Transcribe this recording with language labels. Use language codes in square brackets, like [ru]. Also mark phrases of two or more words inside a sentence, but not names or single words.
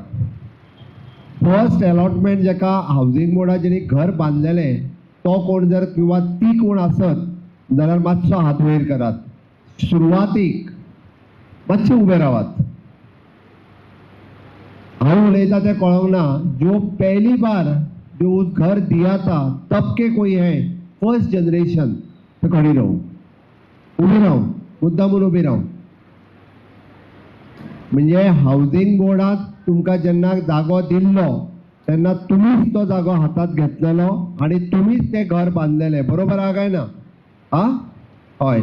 [en] first allotment [kok] जेका हावजींग बोर्डाचेर घर बांदलेलें तो कोण जर किंवा ती कोण आसत जाल्यार मातसो हात वयर करात. सुरवातीक मातशे उबे रावात. हांव उलयता तें कळोंक ना. [hi] जो पहली बार जो उस घर दिया था तब के कोई है [en] first generation [hi] तो खड़ी रहो, [kok] उबी राव, मुद्दामून उबी राव. म्हणजे हावजींग बोर्डाक तुमकां जेन्ना जागो दिल्लो तेन्ना तुमीच तो जागो हातात घेतलेलो आनी तुमीच तें घर बांदलेलें. बरोबर आहा काय ना? हय.